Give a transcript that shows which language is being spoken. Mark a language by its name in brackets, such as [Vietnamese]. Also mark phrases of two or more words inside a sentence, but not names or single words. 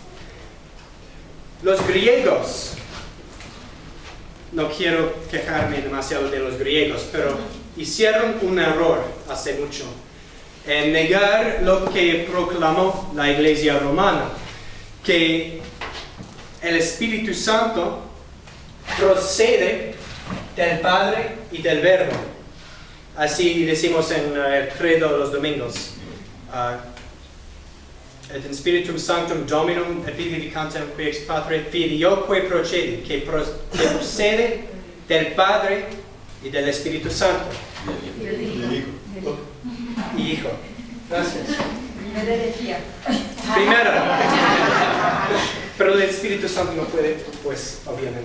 [Spanish] Los griegos, no quiero quejarme demasiado de los griegos, pero hicieron un error hace mucho en negar lo que proclamó la Iglesia romana, que el Espíritu Santo procede del Padre y del Verbo. Así decimos en el credo los domingos. [Latin] et in Spiritum Sanctum Dominum et vivificantem qui ex Patre Filioque procede, [Spanish] que procede del Padre y del Espíritu Santo. Y Hijo. Gracias. Primero. Pero el Espíritu Santo no puede, pues, obviamente.